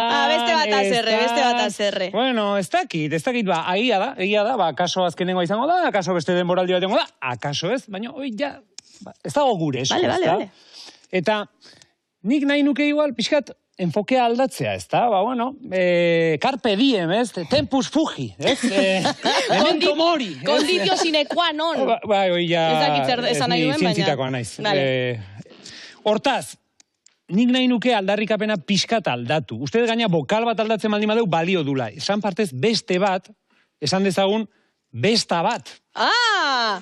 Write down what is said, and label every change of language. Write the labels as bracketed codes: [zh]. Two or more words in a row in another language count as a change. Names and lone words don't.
[eu] beste bat azerre. Bueno, ez dakit, ba, egia da, ba, akaso azkenengoa izango da, akaso beste denboraldi bat ongo da, akaso ez, baina, oi, ja, ez dago gure, ez Vale. Eta, nik nahi nuke igual, pixkat, enfokea aldatzea, ez da? Ba, bueno, [la] carpe diem, ez? Tempus fugi, ez? Memento mori. Conditio sine qua non. [eu] Bai, oi, ja... Ez dakit esan nahi duen, baina... Zientzitakoa naiz. Hortaz, nik nahi nuke aldarrikapena pixkat aldatu. Uste gaina bokal bat aldatzen baldin badeu balio dula. Esan partez beste bat, esan dezagun, besta bat. Ah!